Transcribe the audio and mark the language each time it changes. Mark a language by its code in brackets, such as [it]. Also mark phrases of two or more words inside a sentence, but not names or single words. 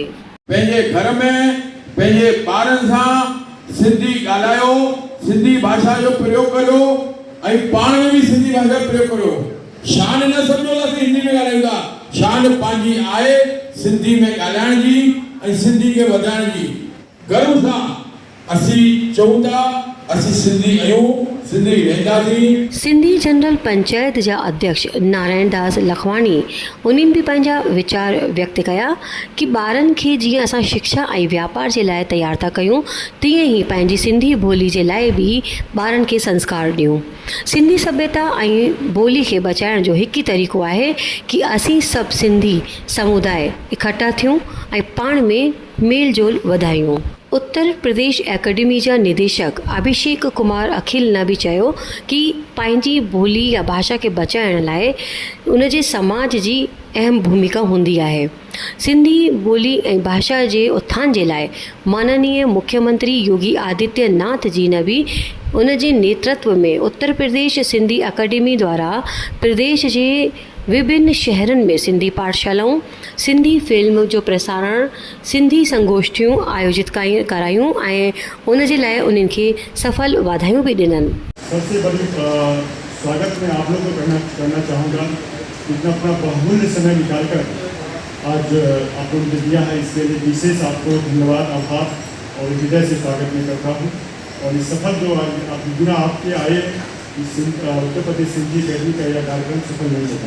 [sd] पंहिंजे घर में पंहिंजे ॿारनि सां सिंधी ॻाल्हायो, सिंधी भाषा जो प्रयोग करियो ऐं पाण में भी सिंधी भाषा प्रयोग करियो। शान न सम्झो त असीं हिंदी में ॻाल्हायूं था, शान पंहिंजी आहे सिंधी में ॻाल्हाइण जी ऐं सिंधी खे वधाइण जी। गर्व सां असीं चऊं था असीं सिंधी आहियूं, सिंधी रहंदासीं। सिंधी जनरल पंचायत जा अध्यक्ष नारायण दास लखवाणी उन्हनि भी पंहिंजा वीचार व्यक्त कया कि ॿारनि खे जीअं असां शिक्षा ऐं व्यापार जे लाइ तयार था कयूं, तीअं ई पंहिंजी सिंधी ॿोली जे लाइ भी ॿारनि खे संस्कार ॾियूं। सिंधी सभ्यता ऐं ॿोली खे बचाइण जो हिकु ई तरीक़ो आहे कि असीं सभु सिंधी समुदाय इकट्ठा थियूं ऐं पाण में मेल जोल वधायूं। उत्तर प्रदेश एकेडमी जा निदेशक अभिषेक कुमार अखिल ने भी चयो कि पंहिंजी ॿोली या भाषा के बचाइण लाइ उन जे समाज जी अहम भूमिका हूंदी आहे। सिंधी ॿोली ऐं भाषा जे उत्थान जे लाइ माननीय मुख्यमंत्री योगी आदित्यनाथ जी ने भी उन जे नेतृत्व में उत्तर प्रदेश सिंधी अकेडमी द्वारा प्रदेश जे विभिन्न शहरनि में सिंधी पाठशालाऊं, सिंधी फिल्म जो प्रसारण, सिंधी संगोष्ठियूं आयोजित करायूं ऐं उन जे लाइ उन्हनि खे सफल वाधायूं भी ॾिननि। [hi] सबसे बड़ी स्वागत मैं आप लोगों को करना चाहूँगा। इतना अपना बहुमूल्य समय निकालकर आज आप लोगों ने दिया है, इसके लिए विशेष आपको धन्यवाद, आभार और हृदय से स्वागत मैं करता हूँ। और इस सफल जो आज बिना आपके आए इस उत्तर प्रदेश सिंधी अकेडमी का यह कार्यक्रम सफल नहीं होता।